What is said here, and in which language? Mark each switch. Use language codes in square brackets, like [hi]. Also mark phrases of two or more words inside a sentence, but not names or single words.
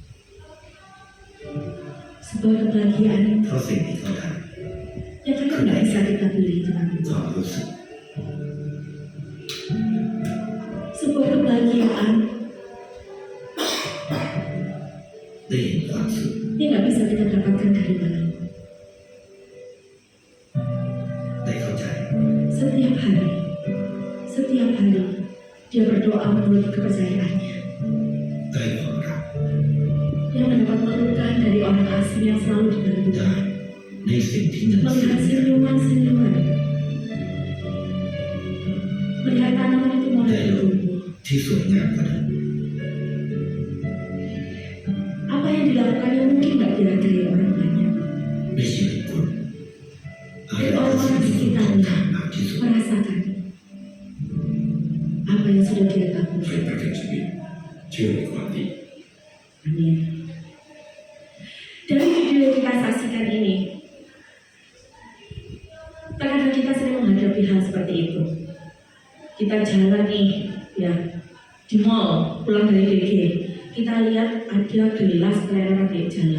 [id] Sebuah kebahagiaan yang kadang nggak bisa bisa kita beli dengan uang. [zh] 早如此， [id] Sebuah kebahagiaan [zh] 泪眼花枝， [id] ini nggak bisa kita dapatkan dari mana. [th] ได้เข้าใจ [id] Setiap hari dia berdoa menurut kepercayaannya. [th] ได้ความรัก [id] Dia mendapat pelukan dari orang asing yang selalu [th] ได้ [id] dibantu. [th] ในสิ่งที่เงินซื้อ [id] Melihat [th] ไม่ได้ [id] senyuman-senyuman, melihat tanaman itu mulai [th] ได้โลก [id] bertumbuh. [th] ที่สวยงามกว่าเดิม [id] Apa yang dilakukannya mungkin nggak dihargai orang banyak. [th] ในชีวิตคุณอะไรคือสิ่งที่คุณต้องการมากที่สุด [id] Merasakan apa yang sudah dia [th] ใคร [id] tabur. [th] ประกันชีวิตเชื่อในความดี [id] Amin. Dari video yang kita saksikan ini, terkadang kita sering menghadapi hal seperti itu. Kita jalan nih, ya, di mall, pulang dari DG, kita lihat ada gelas keleleran di jalan.